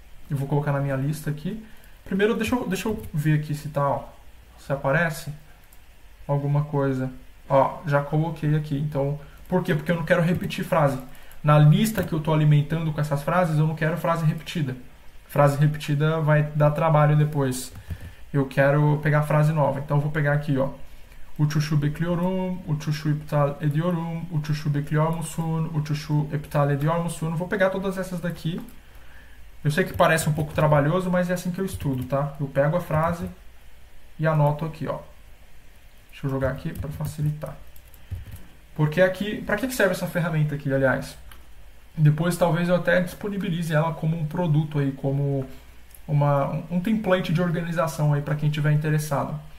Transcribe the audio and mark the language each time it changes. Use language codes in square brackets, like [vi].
[pt] E vou colocar na minha lista aqui. Primeiro, deixa eu ver aqui se tá, ó, se aparece alguma coisa. Ó, já coloquei aqui. Então, por quê? Porque eu não quero repetir frase. Na lista que eu estou alimentando com essas frases, eu não quero frase repetida. Frase repetida vai dar trabalho depois. Eu quero pegar frase nova. Então, eu vou pegar aqui, ó. [tr] Uçuşu bekliyorum, uçuşu iptal ediyorum, uçuşu bekliyor musun, uçuşu iptal ediyor musun. [pt] Vou pegar todas essas daqui. Eu sei que parece um pouco trabalhoso, mas é assim que eu estudo, tá? Eu pego a frase e anoto aqui, ó. Deixa eu jogar aqui para facilitar. Porque aqui, para que serve essa ferramenta aqui, aliás? Depois talvez eu até disponibilize ela como um produto aí, como um template de organização aí para quem tiver interessado.